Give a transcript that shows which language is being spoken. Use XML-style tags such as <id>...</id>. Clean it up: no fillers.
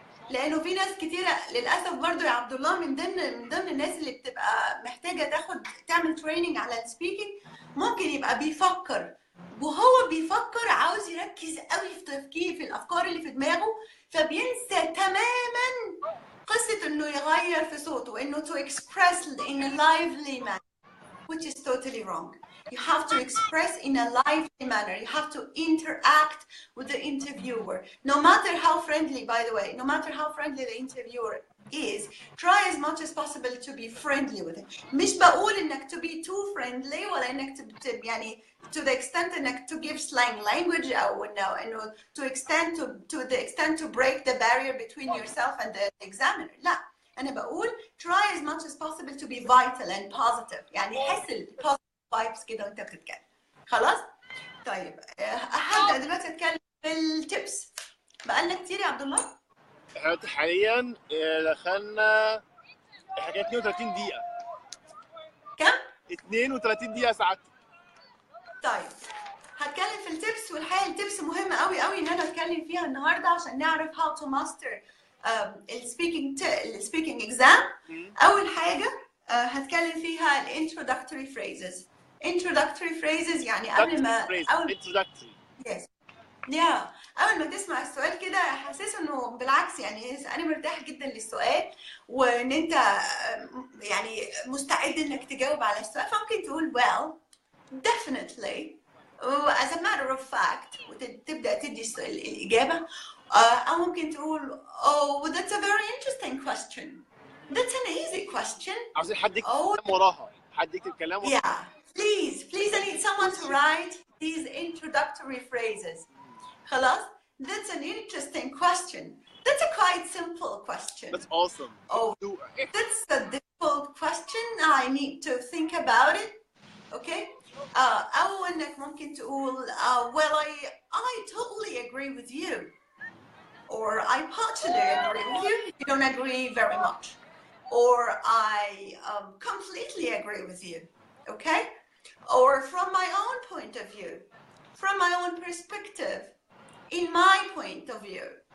<ar>لانه في ناس كتيره للاسف برضو يا عبد الله من ضمن الناس اللي بتبقى محتاجه تعمل تريننج على السبيكينج ممكن يبقى بيفكر وهو بيفكر عاوز يركز قوي في تفكير في الافكار اللي في دماغه فبينسى تماما قصه انه يغير في صوته وانه</ar> <en>to express in a lively manner which is totally wrong. You have to express in a lively manner. You have to interact with the interviewer. No matter how friendly, by the way, no matter how friendly the interviewer is, try as much as possible to be friendly with him.</en> <ar>مش بقول انك</ar> <en>to be too friendly</en> <ar>ولا انك يعني</ar> <en>to the extent انك to give slang language</en> <ar>او انه</ar> <en>to the extent to break the barrier between yourself and the examiner.</en> <ar>لا. أنا بقول</ar> <en>try as much as possible to be vital and positive.</en> <ar>يعني حس ال</ar> <en>positive vibes</en> <ar>كده وأنت بتتكلم. خلاص؟ طيب هبدأ دلوقتي أتكلم بالتبس. بقالنا كتير يا عبد الله؟ احنا حاليا دخلنا حاجات 32 دقيقة. كم؟ 32 دقيقة ساعتك. طيب هتكلم في التبس والحقيقة التبس مهمة قوي قوي إن أنا أتكلم فيها النهاردة عشان نعرف</ar> <en>how to master</en> <ar>السبيكينج اكزام. اول حاجه هتكلم فيها الانترودكتوري فريزز.</ar> <en>introductory phrases</en> <ar>يعني قبل ما introductory yes اول ما تسمع السؤال كده حاسس انه بالعكس يعني انا مرتاح جدا للسؤال وان انت يعني مستعد انك تجاوب على السؤال فممكن تقول</ar> <en>well definitely as a matter of fact</en> <ar>وتبدا تدي الاجابه أو ممكن تقول</ar> <en>oh that's a very interesting question that's an easy question</en> <ar>عايزين حد يكتب كلام وراها حد يكتب كلام وراها</ar> <en>yeah please I need someone to write these introductory phrases خلاص that's an interesting question that's a quite simple question that's awesome oh that's a difficult question I need to think about it okay</en> <ar>أو إنك ممكن تقول</ar> <en>well I totally agree with you or I partially agree with you if you don't agree very much or I completely agree with you okay or from my own point of view from my own perspective in my point of view</en>